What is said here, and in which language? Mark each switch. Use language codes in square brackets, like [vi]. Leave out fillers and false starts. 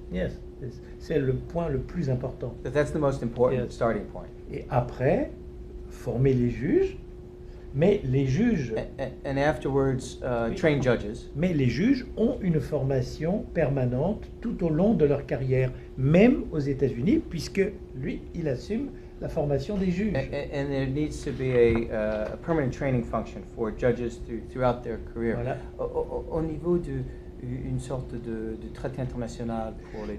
[fr] Yes, c'est le point le plus important. [en] That's the most important Yes. starting point. [fr] Et après, former les juges, mais les juges, [en] And afterwards, train judges. [fr] mais les juges ont une formation permanente tout au long de leur carrière, même aux États-Unis, puisque lui, il assume la formation des juges. [en] And there needs to be a permanent training function for judges throughout their career. [fr] Voilà. Au niveau d'une sorte de traité international pour les droits.